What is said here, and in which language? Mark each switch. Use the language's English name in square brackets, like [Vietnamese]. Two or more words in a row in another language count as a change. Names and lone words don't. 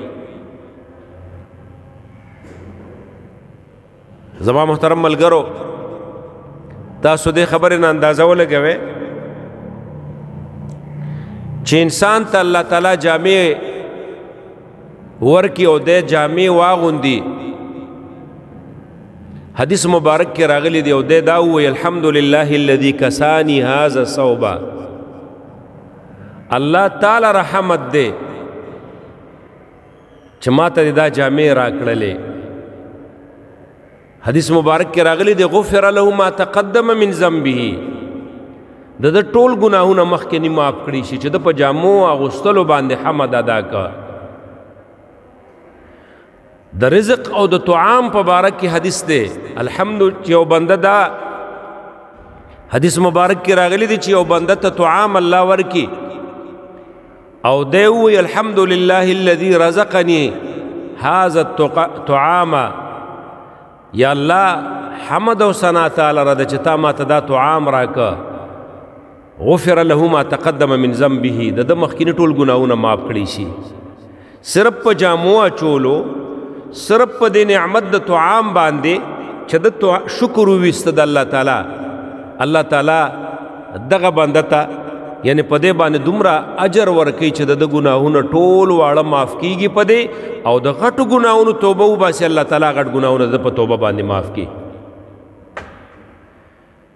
[Pashto] زما محترم ملګرو، تاسو دې خبرې نه اندازه ولګوئ چې انسان ته الله تعالی جامې ورکي او دې جامې واغوندي. حدیث مبارک کې راغلی دی او دې دا ووایي [Arabic] الحمدلله الذي کسانی هذا ثوبا. [Pashto] الله تعالی رحمت دی چې ما ته دا جامې راکړلې. حدیث مبارک کې راغلی دی [Arabic] غفر له ما تقدم من ذنبه، [Pashto] د ټول ګناهونه مخکې معاف کړي شي چې د په جامو اغوستلو باندې حمد ادا کا. د رزق او د طعام په باره کې حدیث دی الحمد چې یو بنده دا حدیث مبارک کې راغلی دی چې یو بنده ته طعام الله ورکی او دی ووایي [Arabic] الحمدلله الذي رزقني هذا الطعام، [Pashto] یا الله حمد او ثنا تعالی را ده چې تا ما ته دا طعام راکه. [Arabic] غفر له ما تقدم من ذنبه، [Pashto] د ده مخکیني ټول ګناهونه معاف کړي شي. صرف په جامو اچولو، صرف په دې نعمت د طعام باندې چې د شکر وویسته د الله تعالی، الله تعالی دغه بنده ته یعنی په دې باندې دومره اجر ورکوي چې د ګناهونه ټول واړه معاف کیږي په دې، او د غټو ګناهونو توبه وباسي الله تعالی غټ ګناهونه د په توبه باندې معاف کړي.